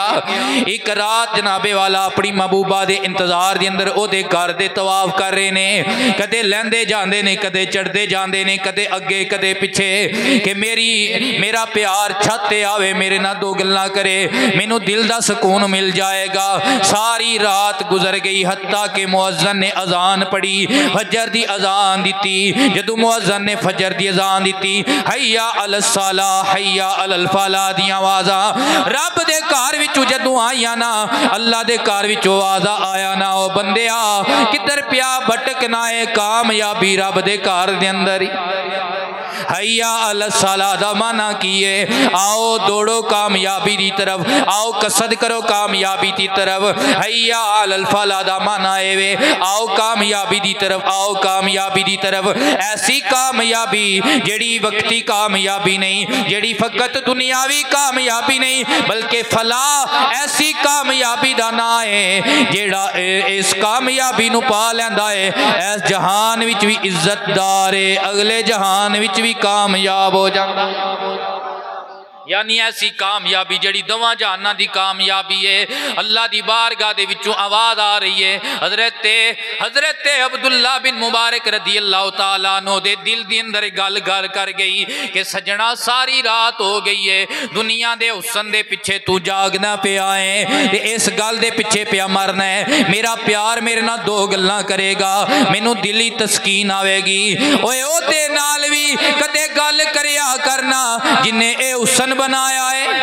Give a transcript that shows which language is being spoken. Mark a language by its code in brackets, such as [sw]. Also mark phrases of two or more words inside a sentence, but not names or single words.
[pa] ਇੱਕ ਰਾਤ ਜਨਾਬੇ ਵਾਲਾ ਅਪਣੀ ਮਹਿਬੂਬਾ ਦੇ ਇੰਤਜ਼ਾਰ ਦੇ ਅੰਦਰ ਓਦੇ ਘਰ ਦੇ ਤਵਾਫ਼ ਕਰ ਰਹੇ ਨੇ, ਕਦੇ ਲੈਂਦੇ ਜਾਂਦੇ ਨੇ, ਕਦੇ ਚੜ੍ਹਤੇ ਜਾਤੇ ਨੇ, ਕਦੇ ਅੱਗੇ ਕਦੇ ਪਿੱਛੇ ਕਿ ਮੇਰਾ ਪਿਆਰ ਛੱਤ ਤੇ ਆਵੇ, ਮੇਰੇ ਨਾ ਦੋ ਗੱਲਾਂ ਕਰੇ, ਮੈਨੂੰ ਦਿਲ ਦਾ ਸੁਕੂਨ ਮਿਲ ਜਾਏਗਾ। ਸਾਰੀ ਰਾਤ ਗੁਜ਼ਰ ਗਈ, ਹੱਤਾ ਕੇ ਮੁਅੱਜ਼ਨ ਨੇ ਅਜ਼ਾਨ ਪੜ੍ਹੀ, ਫ਼ਜਰ ਦੀ ਅਜ਼ਾਨ ਦੀ। ਜਦੋਂ ਮੁਅੱਜ਼ਨ ਨੇ ਫ਼ਜਰ ਦੀ ਅਜ਼ਾਨ ਦੀ, [ar] حي على الصلاة حي على الفلاح [pa] ਦੀ ਆਵਾਜ਼ਾਂ ਰੱਬ ਦੇ ਘਰ ਵਿੱਚੋਂ ਜਦੋਂ ਆਈਆਂ ਨਾ, ਅੱਲਾਹ ਦੇ ਘਰ ਵਿੱਚੋਂ ਆਵਾਜ਼ਾ ਆਇਆ ਨਾ, ਓ ਬੰਦਿਆ ਕਿੱਧਰ ਪਿਆ ਭਟਕਣਾ ਹੈ, ਕਾਮਯਾਬੀ ਰੱਬ ਦੇ ਘਰ ਦੇ ਅੰਦਰ ਹੀ। [ar] حي على الصلاة [pa] ਦਾ ਮਾਨਾ ਕੀਏ, ਆਓ ਦੌੜੋ ਕਾਮਯਾਬੀ ਦੀ ਤਰਫ਼, ਆਓ ਕਸਦ ਕਰੋ ਕਾਮਯਾਬੀ ਦੀ ਤਰਫ਼। [ar] حي على الفلاح [pa] ਦਾ ਮਾਨਾ ਹੈ ਵੇ ਆਓ ਕਾਮਯਾਬੀ ਦੀ ਤਰਫ਼, ਆਓ ਕਾਮਯਾਬੀ ਦੀ ਤਰਫ਼। ਐਸੀ ਕਾਮਯਾਬੀ ਜਿਹੜੀ ਵਕਤੀ ਕਾਮਯਾਬੀ ਨਹੀਂ, ਜਿਹੜੀ ਫ਼ਕਤ ਦੁਨਿਆਵੀ ਕਾਮਯਾਬੀ ਨਹੀਂ, ਬਲਕਿ ਫ਼ਲਾ ਐਸੀ ਕਾਮਯਾਬੀ ਦਾ ਨਾ ਹੈ ਜਿਹੜਾ ਇਸ ਕਾਮਯਾਬੀ ਨੂੰ ਪਾ ਲੈਂਦਾ ਹੈ, ਇਸ ਜਹਾਨ ਵਿੱਚ ਭੀ ਇੱਜ਼ਤਦਾਰ ਹੈ, ਅਗਲੇ ਜਹਾਨ ਵਿੱਚ ਭੀ ਕਾਮਯਾਬ ਹੋ ਜਾਤਾ। ਯਾਨੀ ਐਸੀ ਕਾਮਯਾਬੀ ਜਿਹੜੀ ਦਵਾ ਜਹਾਨਾਂ ਦੀ ਕਾਮਯਾਬੀ ਹੈ। ਅੱਲਾਹ ਦੀ ਬਾਰਗਾਹ ਦੇ ਵਿੱਚੋਂ ਆਵਾਜ਼ ਆ ਰਹੀ ਹੈ, ਹਜ਼ਰਤ ਅਬਦੁੱਲਾ ਬਿਨ ਮੁਬਾਰਕ [ar] رضي الله تعالى عنه [pa] ਦੇ ਦਿਲ ਦੀ ਅੰਦਰ ਗੱਲ ਕਰ ਗਈ ਕਿ ਸੱਜਣਾ ਸਾਰੀ ਰਾਤ ਹੋ ਗਈ ਹੈ, ਦੁਨੀਆ ਦੇ ਹੁਸਨ ਦੇ ਪਿੱਛੇ ਤੂੰ ਜਾਗਣਾ ਪਿਆ ਹੈ ਤੇ ਇਸ ਗੱਲ ਦੇ ਪਿੱਛੇ ਪਿਆ ਮਰਨਾ ਹੈ। ਮੇਰਾ ਪਿਆਰ ਮੇਰੇ ਨਾਲ ਦੋ ਗੱਲਾਂ ਕਰੇਗਾ, ਮੈਨੂੰ ਦਿਲੀ ਤਸਕੀਨ ਆਵੇਗੀ। ਓਏ ਓਦੇ ਨਾਲ ਭੀ ਕਦੇ ਗੱਲ ਕਰਿਆ ਕਰਨਾ ਜਿਨ੍ਹੇ ਏ ਹੁਸਨ ਬਣਾਇਆ ਹੈ।